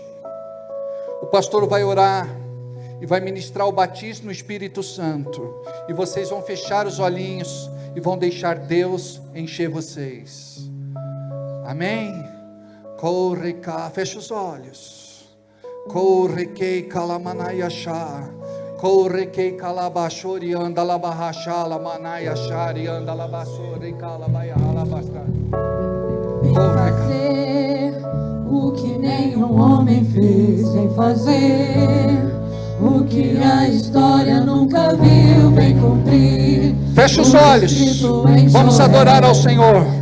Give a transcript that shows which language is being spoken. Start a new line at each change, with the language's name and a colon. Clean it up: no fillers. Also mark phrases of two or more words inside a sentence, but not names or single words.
Portuguese: O pastor vai orar e vai ministrar o batismo no Espírito Santo, e vocês vão fechar os olhinhos e vão deixar Deus encher vocês. Amém? Corre cá, fecha os olhos. Corre que calamanayachá. Corre que calabachori anda labahachala manayachari anda labasori calabayalabasta. Vem fazer o que nenhum homem fez, vem fazer o que a história nunca viu, vem cumprir. Fecha os olhos, vamos adorar ao Senhor.